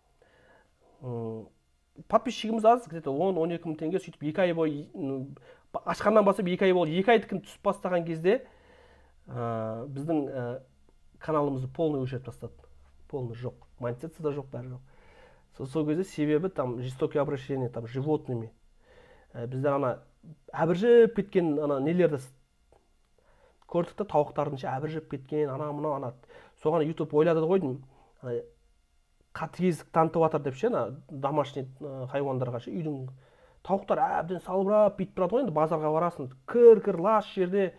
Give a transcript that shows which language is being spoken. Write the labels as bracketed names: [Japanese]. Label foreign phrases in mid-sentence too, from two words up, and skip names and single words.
[Kazakh] Подписчигіміз аз, где-то 10-12 мың теңге, сөйтіп 2 ай бойы, ашқаннан басып 2 ай болды. 2 айдікін түсіп бастаған кезде біздің каналымызды полный өшіріп тастады. Полный жоқ. Монетизация да жоқ, бәрі жоқ. Сол кезде себебі [Russian] там жестокие обращения там животными. [Kazakh] Біздер ана әбіржіп кеткен ана нелерді көрдік та, тауықтардың ше әбіржіп кеткен, ана-мынау ана. Соған YouTube ойлады ғой деймін. Қатыгездік танытып жатыр деп ше, домашний хайуандарға ше, үйдің тауықтар әбден салбырап бүйтіп тұрады ғой енді, базарға барасың, кір лас жерде.